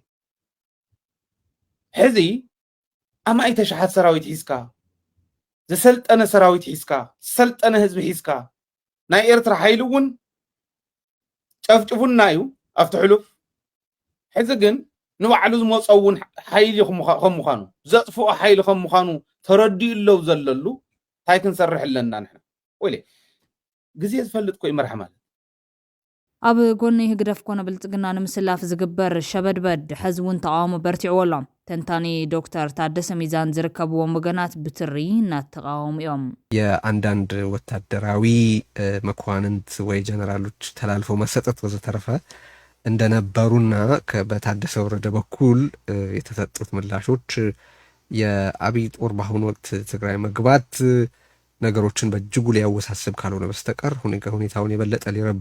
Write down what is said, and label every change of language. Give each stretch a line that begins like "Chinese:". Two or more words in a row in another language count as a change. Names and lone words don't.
Tigrinya: ሕዚ ኣማይ ተሸሓት ሰራዊት ሒዝካ ዝሰልጠነ ሰራዊት ሒዝካ ዝሰልጠነ ህዝቢ ሒዝካ ናይ ኤርትራ ሓይሊ እውን ጨፍጭፉና እዩ ኣብቲ ሕሉፍ ሕዚ ግን ንባዕሉ ዝመፀውን ሓይሊ ከም ምዃኑ ዘጥፍኦ ሓይሊ ከም ምዃኑ ተረዲኡ ለው ዘለሉ እንታይ ክንሰርሕ ኣለና ንሕና ወይሌ ግዜ ዝፈልጥ ኮይ መርሓ ማለት ኣብ ጎኒ ህግደፍ ኮነ ብልጽግና ንምስላፍ ዝግበር ሸበድበድ ሕዚ እውን ተቃውሞ በርቲዕዎ ተንታኒ ዶክተር ታደሰ ሚዛን ዝርከብዎም ወገናት ብትሪ እናተቃወሙ እዮም
Amharic: የአንዳንድ ወታደራዊ መኳንንት ወይ ጀነራሎች ተላልፈው መሰጠት ወዘተረፈ እንደነበሩና በታደሰ ወረደ በኩል የተሰጡት ምላሾች የአብይ ጦር በአሁኑ ወቅት ትግራይ መግባት ነገሮችን በእጅጉ ሊያወሳስብ ካልሆነ በስተቀር ሁኔታውን የበለጠ ሊረብሽ